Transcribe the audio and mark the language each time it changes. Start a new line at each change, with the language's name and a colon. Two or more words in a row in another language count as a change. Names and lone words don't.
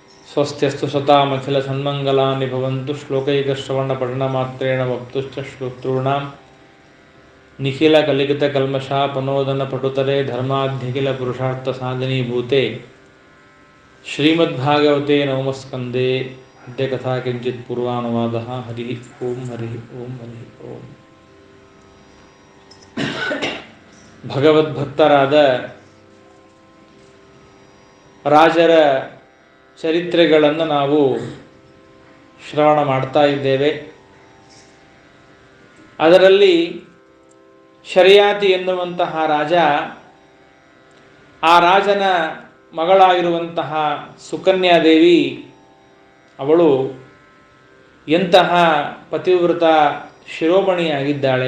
Sanskrit: ಸ್ವಸ್ತ್ಯಸ್ತು ಸತಾಮಖಿಲ ಸನ್ಮಂಗಲಾನಿ ಭವಂತು. ಶ್ಲೋಕೈಕಶ್ರವಣ ಪಠಣ ಮಾತ್ರೇಣ ವಕ್ತುಶ್ಚ ಶ್ರೋತॄಣಾಂ ನಿಖಿಲ ಕಲಿಕಿತ ಕಲ್ಮಷಾಪನೋದನ ಪಟುತರೆ ಧರ್ಮಾಧ್ಯಖಿಲ ಪುರುಷಾರ್ಥ ಸಾಧನೀಭೂತೆ ಶ್ರೀಮದ್ಭಾಗವತೆ ನವಮಸ್ಕಂದೇ ಅದ್ಯ ಕಥಾ ಕಿಂಚಿತ್ ಪೂರ್ವಾನುವಾದಃ. ಹರಿ ಓಂ ಹರಿ ಓಂ ಹರಿ ಓಂ.
Kannada: ಭಗವದ್ಭಕ್ತರಾದ ರಾಜರ ಚರಿತ್ರೆಗಳನ್ನು ನಾವು ಶ್ರವಣ ಮಾಡ್ತಾ ಇದ್ದೇವೆ. ಅದರಲ್ಲಿ ಶರ್ಯಾತಿ ಎನ್ನುವಂತಹ ರಾಜ, ಆ ರಾಜನ ಮಗಳಾಗಿರುವಂತಹ ಸುಕನ್ಯಾದೇವಿ, ಅವಳು ಎಂತಹ ಪತಿವ್ರತ ಶಿರೋಮಣಿಯಾಗಿದ್ದಾಳೆ.